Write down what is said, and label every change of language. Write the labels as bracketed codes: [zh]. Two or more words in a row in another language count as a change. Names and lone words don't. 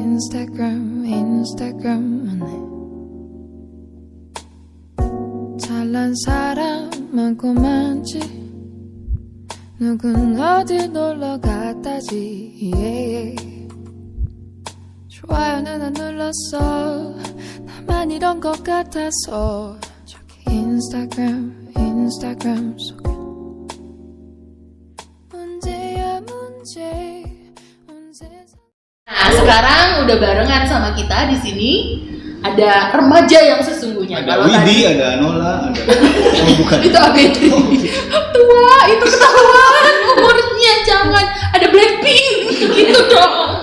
[ko] 인스타그램만 해 잘난 사람 많고만지 누군 어디 놀러 갔다지 좋아요는 안 눌렀어 나만 이런 것 같아서 저기 인스타그램 속에 문제야 문제 온 세상. [id] Nah, sekarang udah barengan sama kita di sini ada remaja yang sesungguhnya. Ada Widi, ada Nola, ada bukan. Itu ABD. Tua, itu ketahuan umurnya, jangan. Ada Blackpink gitu dong.